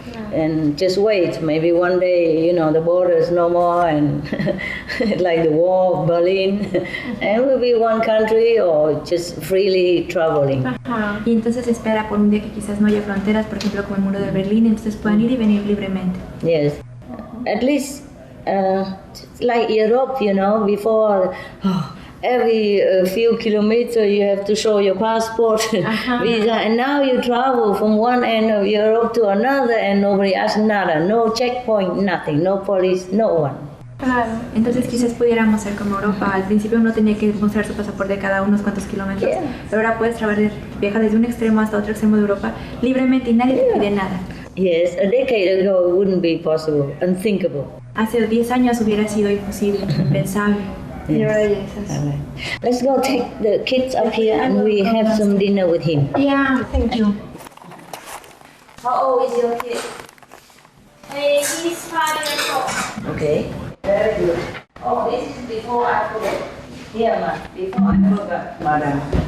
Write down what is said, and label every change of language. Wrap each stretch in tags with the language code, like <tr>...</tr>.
<en>And just wait, maybe one day, the borders no more, and like the wall of Berlin, and we'll be one country or just freely traveling.</en> <es>Y entonces espera por un día que quizás no haya fronteras, por ejemplo como el muro de Berlín, entonces puedan ir y venir libremente.</es> <en>Yes, at least like Europe, before. Every few kilometers you have to show your passport, visa, and now you travel from one end of Europe to another and nobody asks</en> <es>nada,</es> <en>no checkpoint, nothing, no police, no one.</en> <es>Claro. Entonces quizás pudiéramos ser como Europa. Al principio uno tenía que mostrar su pasaporte cada unos cuantos kilómetros, pero ahora puedes viajar desde un extremo hasta otro extremo de Europa libremente y nadie te pide nada.</es> <en>Yes, a decade ago it wouldn't be possible, unthinkable.</en> <es>Hace 10 años hubiera sido imposible, impensable.</es> <en>Yes. Right. Let's go take the kids up here and we have some dinner with him. Yeah, thank you. How old is your kid? He's 5 years old. Okay, very good. Oh, this is before I forget. Here, ma, before I forgot, madam.</en>